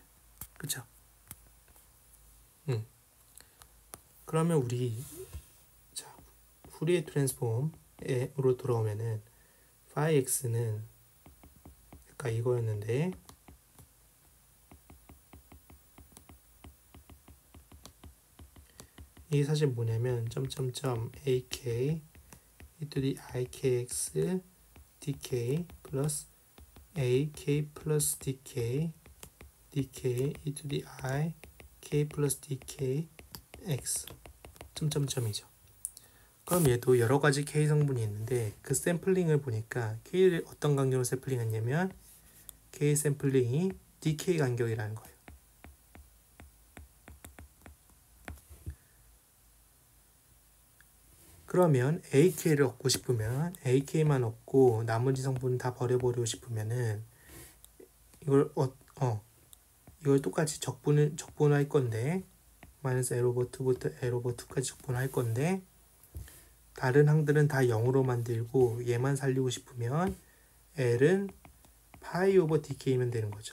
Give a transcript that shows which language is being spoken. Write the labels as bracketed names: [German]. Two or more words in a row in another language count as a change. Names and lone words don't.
[Korean] 그쵸? 그러면 우리 후리에 트랜스폼으로 돌아오면은 파이 x는 아까 이거였는데 이게 사실 뭐냐면 점점점 [English] ak e to the ikx dk [Korean] 플러스 ak 플러스 [English] dk e to the I k [Korean] 플러스 [English] dk x [Korean] 점점점이죠. 그럼 얘도 여러 가지 k 성분이 있는데 그 샘플링을 보니까 k를 어떤 간격으로 샘플링했냐면 k 샘플링이 dk 간격이라는 거예요. 그러면 ak를 얻고 싶으면 ak만 얻고 나머지 성분 다 버려버리고 싶으면은 이걸 똑같이 적분할 건데 마이너스 L 오버 2부터 L 오버 2까지 적분할 건데 다른 항들은 다 0으로 만들고 얘만 살리고 싶으면 L은 파이 오버 DK면 되는 거죠.